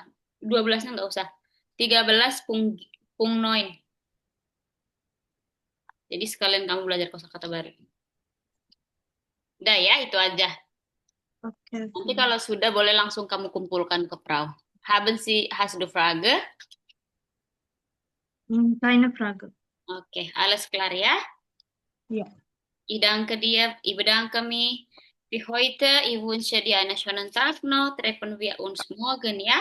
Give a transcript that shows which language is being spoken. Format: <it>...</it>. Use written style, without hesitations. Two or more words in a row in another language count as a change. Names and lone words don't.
<id>12-nya nggak usah. 13 Pung Noin. Jadi sekalian kamu belajar kosakata baru. Udah ya, itu aja. Oke. Nanti kalau sudah boleh langsung kamu kumpulkan ke Frau.</id> <de>Hast du Frage? Keine Frage. Oke, alles klar ya? Ja. Ich danke dir, ich bedanke mich für heute. Ich wünsche dir einen schönen Tag noch. Treffen wir uns morgen, ja?</de>